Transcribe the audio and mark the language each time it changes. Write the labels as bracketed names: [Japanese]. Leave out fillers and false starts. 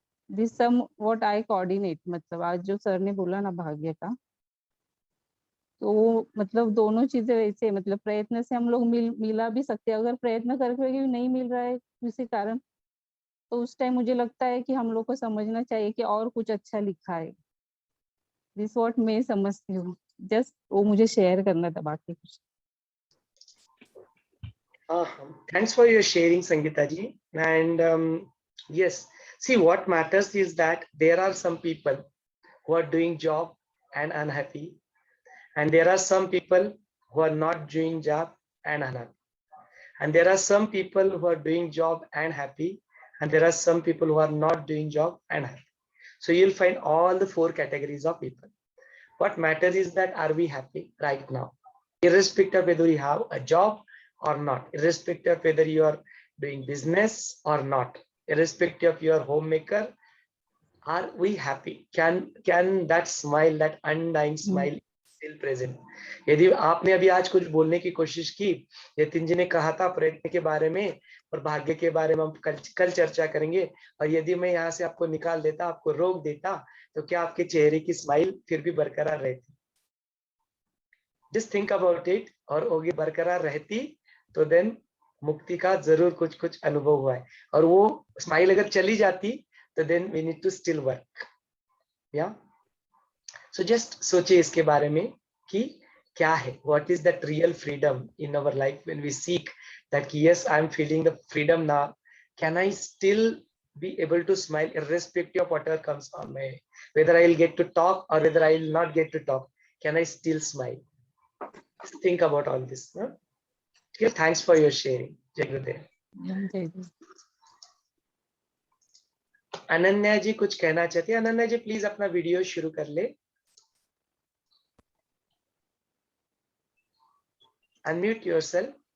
[English] this somewhat I coordinate, [Hindi] मतलब आज जो सर ने बोला ना भाग्य का, तो वो मतलब दोनों चीजें वैसे, मतलब प्रयत्न से हम लोग मिला भी सकते हैं, अगर प्रयत्न करके भी नहीं मिल रहा है किसी कारण, तो उस टाइम मुझे लगता है कि हम लोग को समझना चाहिए कि और कुछ अच्छा लिखा है। [English] this what [Hindi] मैं समझती हूँ, जस्ट वो मुझे शेयर करना था, बाकी कुछ। [English] Thanks for your sharing, Sangeeta ji. And yes, see, what matters is that there are some people who are doing job and unhappy, and there are some people who are not doing job and unhappy. and there are some people who are doing job and happy, and there are some people who are not doing job and happy. So you'll find all the 4 categories of people. What matters is that are we happy right now, irrespective of whether you have a job or not, irrespective of whether you are doing business or not, irrespective of your homemaker. Are we happy? Can that smile, that undying smile still present? [Hindi] यदि आपने अभी आज कुछ बोलने की कोशिश की, यतिन जी ने कहा था प्रयत्न के बारे में और भाग्य के बारे में हम कल चर्चा करेंगे, और यदि मैं यहाँ से आपको निकाल देता, आपको रोक देता, तो क्या आपके चेहरे की स्माइल फिर भी बरकरार रहती? [English] Just think about it. [Hindi] और वो बरकरार रहती तो देन मुक्ति का जरूर कुछ कुछ अनुभव हुआ है, और वो स्माइल अगर चली जाती तो [English] Then we need to still work. [Hindi] या सो जस्ट सोचिए इसके बारे में कि क्या है, [English] What is that real freedom in our life when we seek that yes I am feeling the freedom now, can I still be able to smile irrespective of whatever comes on my way, whether I will get to talk or whether I will not get to talk, can I still smile? Just think about all this. No? Okay, thanks for your sharing, Jai Gurudev. [Hindi] Ananya जी कुछ कहना चाहती है? अनन्या जी please अपना video शुरू कर ले, unmute yourself.